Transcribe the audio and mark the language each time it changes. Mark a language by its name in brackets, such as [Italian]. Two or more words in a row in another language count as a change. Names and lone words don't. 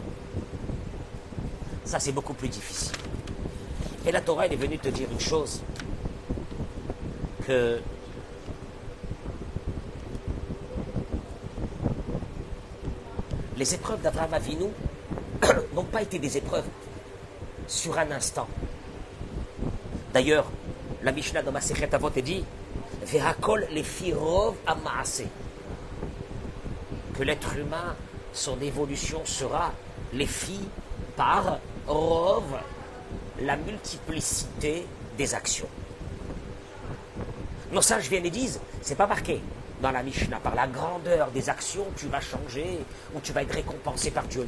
[French] Ça, c'est beaucoup plus difficile. Et la Torah, elle est venue te dire une chose, que les épreuves d'Abraham Avinu n'ont pas été des épreuves sur un instant. D'ailleurs, la Mishnah de Masechet Avot dit [Hebrew] והכל לפי רוב המעשה, [French] que l'être humain, son évolution sera lefi par rov, la multiplicité des actions. Nos sages viennent et disent, c'est pas marqué dans la Mishnah, par la grandeur des actions, tu vas changer ou tu vas être récompensé par Dieu.